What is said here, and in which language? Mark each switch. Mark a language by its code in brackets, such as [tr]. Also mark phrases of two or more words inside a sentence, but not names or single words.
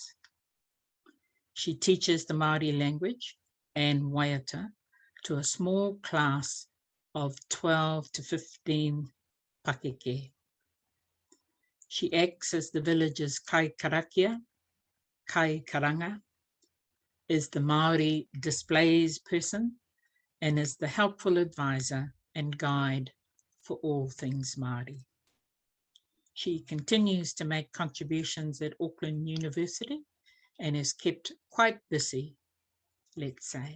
[en] She teaches the Māori language and waiata to a small class of 12 to 15 pakeke. She acts as the village's [mi] kai karakia, kai karanga, [en] is the Māori displays person, and is the helpful advisor and guide for all things Māori. She continues to make contributions at Auckland University and is kept quite busy, let's say.